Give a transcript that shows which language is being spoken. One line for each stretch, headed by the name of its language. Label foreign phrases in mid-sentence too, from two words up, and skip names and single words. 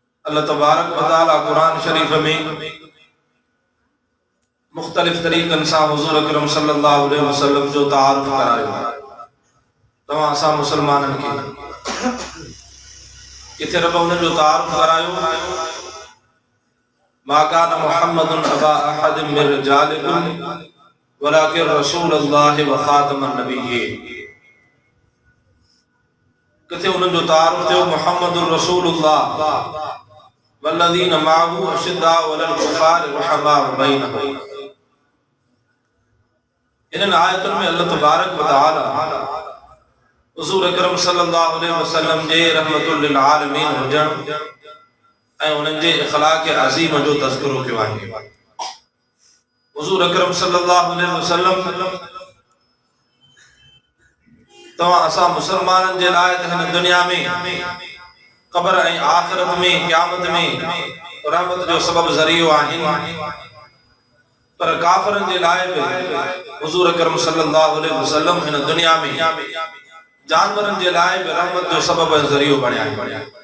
Sindhi: अल्लाह
Arabic: تبارك وتعالى
Sindhi: कुरान शरीफ में मुख्तलिफ तरीक़नि सां हुज़ूर अकरम
Arabic: صلى الله عليه وسلم
Sindhi: जो तारुफ करायो। तव्हां असां मुसलमाननि खे किथे रब उन्हनि जो तारुफ करायो।
Arabic: ما كان محمد أبا أحد من رجالكم ولكن رسول الله وخاتم النبيين.
Sindhi: किथे उन्हनि जो तारुफ थियो
Arabic: محمد رسول الله والذين معه أشداء على الكفار رحماء بينهم.
Sindhi: इन आयतुनि में अल्लाह
Arabic: تبارك وتعالى
Sindhi: हुज़ूर अकरम
Arabic: صلى الله عليه وسلم
Sindhi: जे
Arabic: رحمة للعالمين
Sindhi: हुजण ऐं उन्हनि जे इख़लाक़ अज़ीम जो तज़किरो कयो आहे। हुज़ूर अकरम
Arabic: صلى الله عليه وسلم
Sindhi: तव्हां असां मुसलमाननि जे लाइ हिन दुनिया में क़ब्र ऐं आख़िरत में क़यामत में रहमत जो सबब ज़रियो आहिनि, पर काफ़िरनि जे लाइ बि हुज़ूर अकरम
Arabic: صلى الله عليه وسلم
Sindhi: हिन दुनिया में जानवरनि जे लाइ बि रहमत जो सबब ऐं ज़रियो बणिया आहे।